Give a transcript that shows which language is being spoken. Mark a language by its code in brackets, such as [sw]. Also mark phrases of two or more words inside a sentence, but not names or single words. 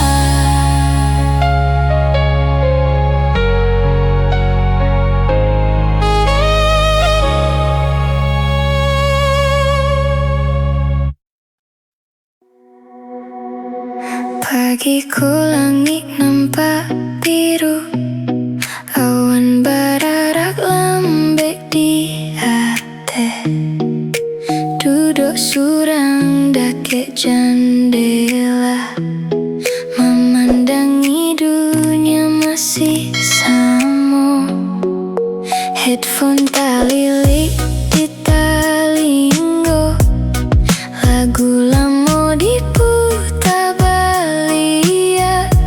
[id] Pagiku langit nampak biru, awan berarak lembek di hati. [min] Duduk surang dakek jendela, memandangi dunia masih sama. Headphone talilik di telinga, lagu lama diputar baliak.